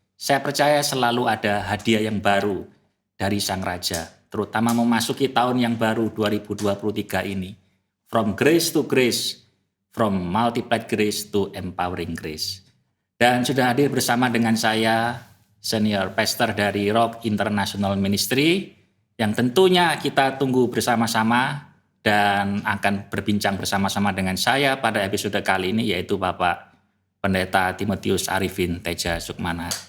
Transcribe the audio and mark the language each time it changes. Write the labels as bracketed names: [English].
[Indonesian] Saya percaya selalu ada hadiah yang baru dari Sang Raja, terutama memasuki tahun yang baru 2023 ini. [English] From grace to grace, from multiplied grace to empowering grace. [Indonesian] Dan sudah hadir bersama dengan saya, Senior Pastor dari Rock International Ministry, yang tentunya kita tunggu bersama-sama dan akan berbincang bersama-sama dengan saya pada episode kali ini, yaitu Bapak Pendeta Timotius Arifin Teja Sukmana.